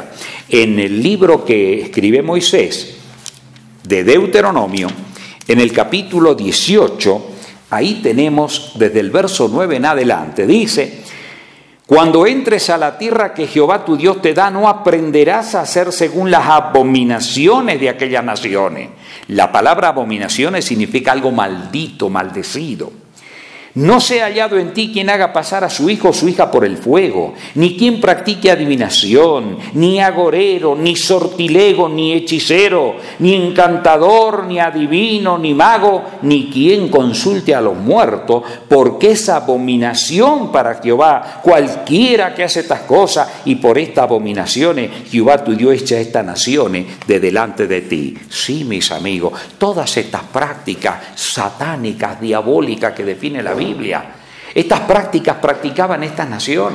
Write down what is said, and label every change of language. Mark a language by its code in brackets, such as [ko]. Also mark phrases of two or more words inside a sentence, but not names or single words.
[es] En el libro que escribe Moisés, de Deuteronomio, en el capítulo 18, ahí tenemos desde el verso 9 en adelante, dice: cuando entres a la tierra que Jehová tu Dios te da, no aprenderás a hacer según las abominaciones de aquellas naciones. La palabra abominaciones significa algo maldito, maldecido. No sea hallado en ti quien haga pasar a su hijo o su hija por el fuego, ni quien practique adivinación, ni agorero, ni sortilego, ni hechicero, ni encantador, ni adivino, ni mago, ni quien consulte a los muertos, porque es abominación para Jehová cualquiera que hace estas cosas, y por estas abominaciones Jehová tu Dios echa estas naciones de delante de ti. Sí, mis amigos, todas estas prácticas satánicas, diabólicas que define la Biblia, estas prácticas practicaban estas naciones.